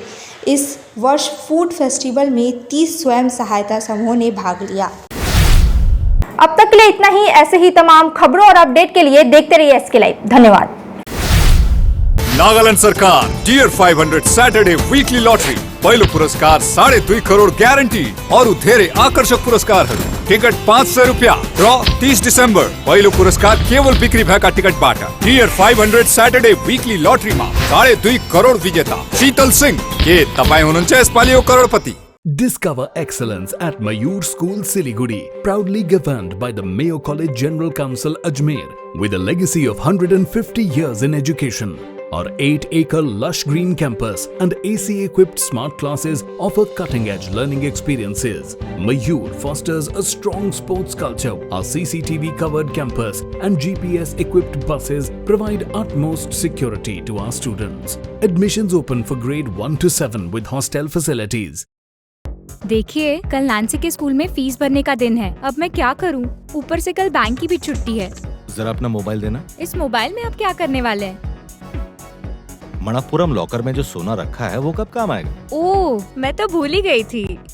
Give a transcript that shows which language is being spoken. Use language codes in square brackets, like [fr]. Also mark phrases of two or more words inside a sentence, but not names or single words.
[hi] इस वर्ष [en] food festival [hi] में 30 स्वयं सहायता समूहों ने भाग लिया। अब तक के लिए इतना ही। ऐसे ही तमाम खबरों और अपडेट के लिए देखते रहिए एसके लाइव। धन्यवाद। [ne] नागालैंड सरकार डियर 500 सैटरडे वीकली लॉटरी पहिलो पुरस्कार 2.5 करोड ग्यारेंटी और धेरै आकर्षक पुरस्कार। टिकट 500 रुपया। ड्रॉ 30 दिसंबर। पहिलो पुरस्कार केवल बिक्री भएका टिकटबाट। डियर 500 सैटरडे वीकली लॉटरीमा 2.5 करोड विजेता शीतल सिंह। के तपाई हुनुहुन्छ यसपालिको करोडपति? [en] Discover excellence at Mayur School Siliguri, proudly governed by the Mayo College General Council Ajmer, with a legacy of 150 years in education. Our 8-acre lush green campus and AC-equipped smart classes offer cutting-edge learning experiences. Mayur fosters a strong sports culture. Our CCTV-covered campus and GPS-equipped buses provide utmost security to our students. Admissions open for grade 1 to 7 with hostel facilities. [hi] देखिए, कल नैन्सी के स्कूल में फीस भरने का दिन है। अब मैं क्या करूं? ऊपर से कल बैंक की भी छुट्टी है। जरा अपना मोबाइल देना। इस मोबाइल में आप क्या करने वाले हैं? मणप्पुरम लॉकर में जो सोना रखा है वो कब काम आएगा? ओह, मैं तो भूल ही गई थी।